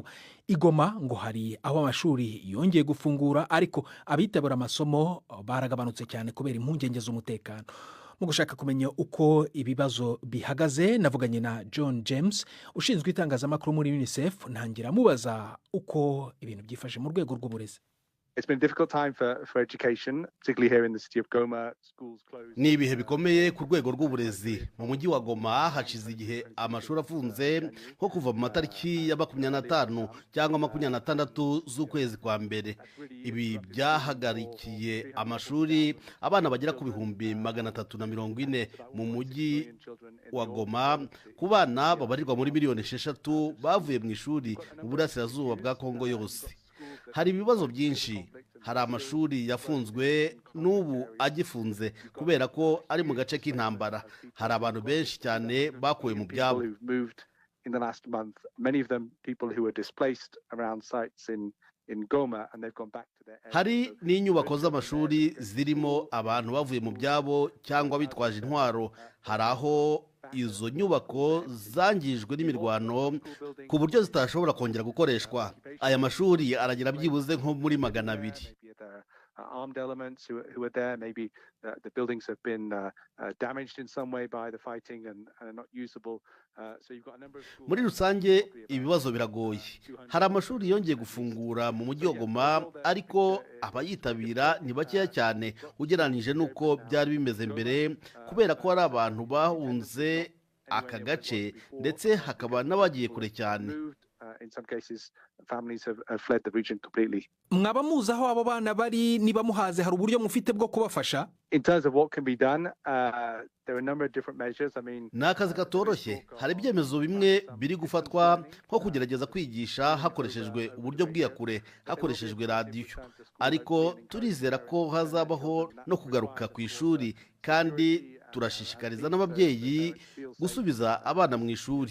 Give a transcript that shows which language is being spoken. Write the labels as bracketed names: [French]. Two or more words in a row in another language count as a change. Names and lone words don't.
[Kinyarwanda] Igoma ngo hari aho amashuri yongeye gufungura ariko abitabira amasomo baragabanutse cyane kubera impungenge z'umutekano. Mu gushaka kumenya uko ibibazo bihagaze navuganye na John James ushinzwe itangazamakuru muri UNICEF, ntangira mubaza uko ibintu byifashe mu rwego rw'uburezi. [English] It's been a difficult time for education, particularly here in the city of Goma. Schools closed. [Kinyarwanda] Ni ibihe bikomeye ku rwego rw'uburezi. Mu mujyi wa Goma hashize igihe amashuri afunze nko kuva mu matariki ya 25 cyangwa 26 z'ukwezi kwa mbere. Ibi byahagarikiye amashuri abana bagera ku bihumbi 340 mu mujyi wa Goma, ku bana babarirwa muri miliyoni 6 bavuye mu ishuri mu burasirazuba bwa Kongo yose. Hari ibibazo byinshi, hari amashuri yafunzwe n'ubu agifunze kubera ko ari mu gace k'intambara. Hari abantu benshi cyane bakuwe mu byabo. [English] In the last month, many of them people who were displaced around sites in Goma and they've gone back to their areas. [Kinyarwanda] Hari n'inyubako z'amashuri zirimo abantu bavuye mu byabo cyangwa bitwaje intwaro. Hari aho izo nyubako zangijwe n'imirwano ku buryo zitashobora kongera gukoreshwa. Aya mashuri aragira byibuze nko muri 200. [English] Armed elements who are there. Maybe the buildings have been damaged in some way by the fighting and are not usable. So you've got a number of schools. [Kinyarwanda] Muri rusange ibibazo biragoye. Hari amashuri yongeye gufungura mu mujyi wa Goma, ariko abayitabira ni bakeya cyane ugereranije n'uko byari bimeze mbere, kubera ko hari abantu bahunze aka gace ndetse hakaba n'abagiye kure cyane. [English] In some cases, families have fled the region completely. [Kinyarwanda] Mwaba muzi aho abo bana bari, niba muhaze hari uburyo mufite bwo kubafasha? [English] In terms of what can be done, there are a number of different measures. I mean, [Kinyarwanda] ni akazi katoroshye. Hari ibyemezo bimwe biri gufatwa nko kugerageza kwigisha hakoreshejwe uburyo bw'iyakure, hakoreshejwe radiyo, ariko turizera ko hazabaho no kugaruka ku ishuri, kandi turashishikariza n'ababyeyi gusubiza abana mu ishuri.